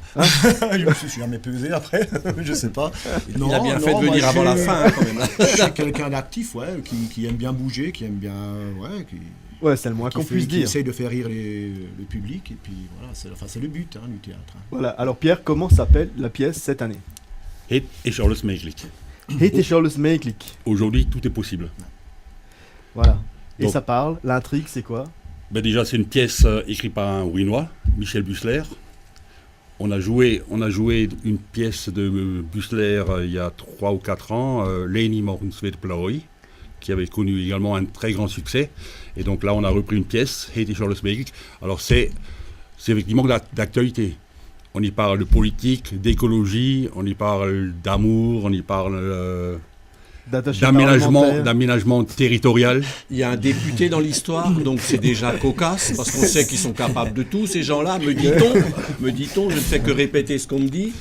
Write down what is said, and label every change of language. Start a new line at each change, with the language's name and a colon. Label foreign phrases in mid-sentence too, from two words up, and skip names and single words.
French: Hein je me suis jamais pesé après. Je sais pas. Il a bien fait de venir avant la fin quand même. Je suis quelqu'un d'actif, ouais, qui aime bien bouger, qui aime bien, ouais, c'est le moins qu'on puisse dire. Qui essaye de faire rire le public et puis voilà, c'est le but du théâtre. Voilà. Alors Pierre, comment s'appelle la pièce cette année?
Dutch: Het is alles mogelijk. Het is alles mogelijk.
French: Aujourd'hui, tout est possible. Voilà. Et Donc, ça parle. L'intrigue, c'est quoi? Ben déjà, c'est une pièce écrite par un Winois, Michel Bussler. On a joué une pièce de Bussler il y a 3 ou 4 ans, Leni Morgensweet Ploi, qui avait connu également un très grand succès. Et donc là, on a repris une pièce,
Dutch: Het is alles mogelijk.
French: Alors c'est effectivement d'actualité. On y parle de politique, d'écologie, on y parle d'amour, on y parle d'aménagement territorial. Il y a un député dans l'histoire, donc c'est déjà cocasse, parce qu'on sait qu'ils sont capables de tout, ces gens-là, me dit-on, je ne fais que répéter ce qu'on me dit.